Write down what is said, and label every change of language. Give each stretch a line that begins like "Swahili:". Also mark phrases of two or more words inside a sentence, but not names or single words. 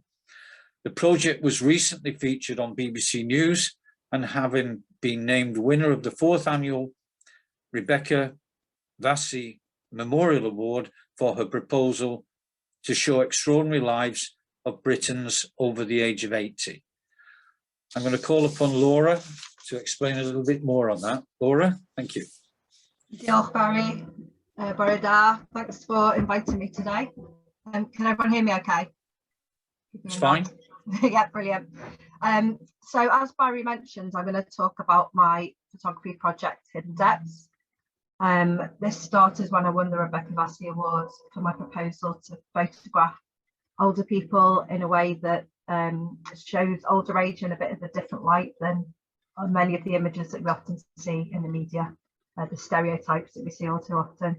English: The project was recently featured on BBC News, and having been named winner of the 4th annual Rebecca Vassie Memorial Award for her proposal to show extraordinary lives of Britons over the age of 80. I'm going to call upon Laura to explain a little bit more on that. Laura, thank you.
Welsh: Diolch, Barry. Bore da.
English: Thanks for inviting me today. Can everyone hear me okay? It's fine. Yeah, brilliant. So as Barry mentioned, I'm going to talk about my photography project, Hidden Depths. This started when I won the Rebecca Vassie Award for my proposal to photograph older people in a way that shows older age in a bit of a different light than many of the images that we often see in the media, the stereotypes that we see all too often.